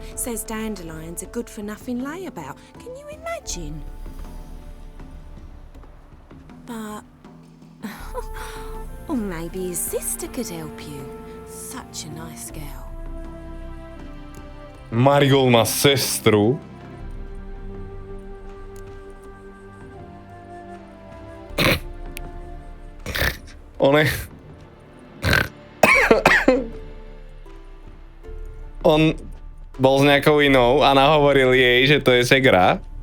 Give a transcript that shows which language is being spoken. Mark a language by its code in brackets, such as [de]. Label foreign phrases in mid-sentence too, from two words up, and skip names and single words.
[en] Says Dandelion's a good-for-nothing layabout. Can you imagine? But... or maybe his sister could help you. Such a nice girl. [sk] Marigold má sestru. On bol s nejakou inou a nahovoril jej, že to je segra.